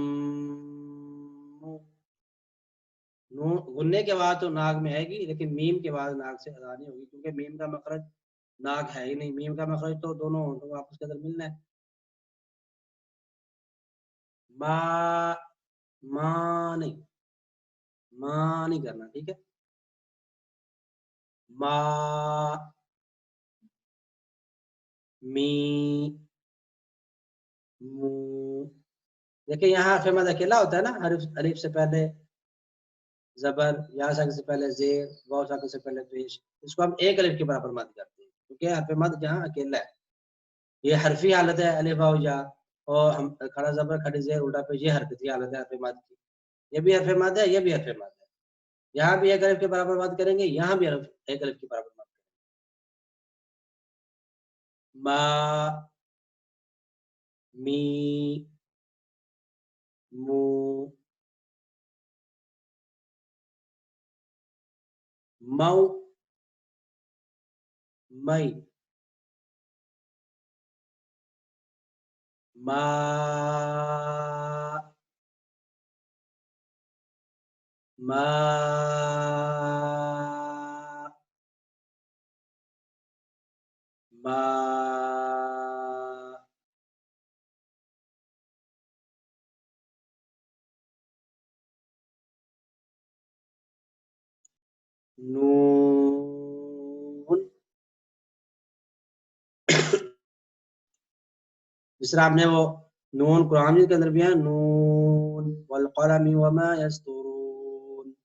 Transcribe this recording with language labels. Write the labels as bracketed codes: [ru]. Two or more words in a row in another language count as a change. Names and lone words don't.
[ur] غننے کے بعد تو ناک میں آئے گی لیکن میم کے بعد ناک سے ادا نہیں ہوگی کیونکہ میم کا مخرج ناک ہے ہی نہیں. میم کا مخرج تو دونوں ہونٹوں آپس کے اندر ملنا ہے. ما نہیں کرنا، ٹھیک ہے. [ar] ما می مو. [ur] دیکھیں یہاں حرف مد اکیلا ہوتا ہے نا، الف سے پہلے زبر، یا ساکن سے پہلے زیر، واو ساکن سے پہلے پیش. اس کو ہم ایک الف کے برابر مد کرتے ہیں کیونکہ حرف مد جہاں اکیلا ہے. یہ حرفی حالت ہے الف واو یا، اور ہم کھڑا زبر کھڑی زیر الٹا پیش، یہ حرکتی حالت ہے حرف مد کی. یہ بھی حرف مد ہے، یہ بھی حرف مد ہے. یہاں بھی ایک الف کے برابر مد کریں گے، یہاں بھی ایک الف کے برابر مد کریں گے. [ar] ما می مو مو مئی ما ما ما نون. [ur] جس طرح آپ نے وہ نون قرآن کے اندر بھی ہے [ar] نون والقلم وما یسطرون.